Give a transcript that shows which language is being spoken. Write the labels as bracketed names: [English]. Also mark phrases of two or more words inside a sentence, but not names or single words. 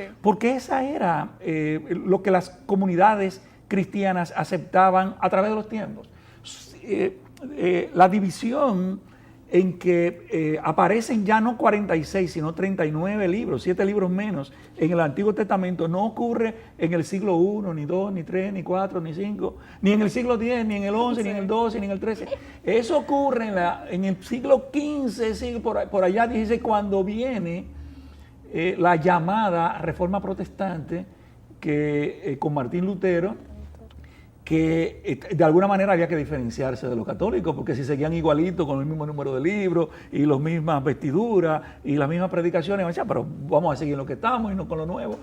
[Spanish] Porque esa era lo que las comunidades cristianas aceptaban a través de los tiempos. La división en que aparecen ya no 46, sino 39 libros, 7 libros menos en el Antiguo Testamento, no ocurre en el siglo I, ni II, ni III, ni IV, ni V, ni en el siglo X, ni en el XI, ni en el XII, ni en el XIII. Eso ocurre en el siglo XV, por allá 16, cuando viene la llamada Reforma Protestante, que con Martín Lutero, que de alguna manera había que diferenciarse de los católicos, porque si seguían igualitos con el mismo número de libros y las mismas vestiduras y las mismas predicaciones, decían, pero vamos a seguir en lo que estamos y no con lo nuevo.